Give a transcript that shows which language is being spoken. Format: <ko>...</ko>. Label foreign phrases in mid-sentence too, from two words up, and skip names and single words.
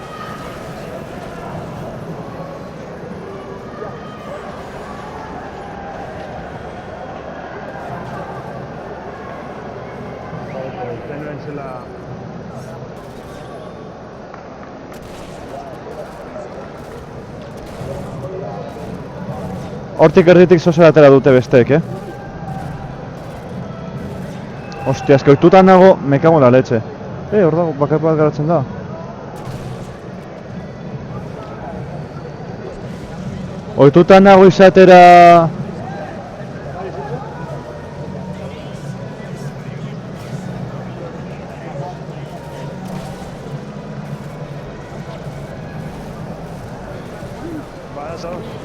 <eu>Uste nuen zela... Hortik erditik zozera atera dute besteek, Ostia, eske ohituta nago,</eu> <es>me cago en la leche.</es> <eu>Hor dago, bakar bat garatzen da. Ohituta nago izatera... Badazo.</eu>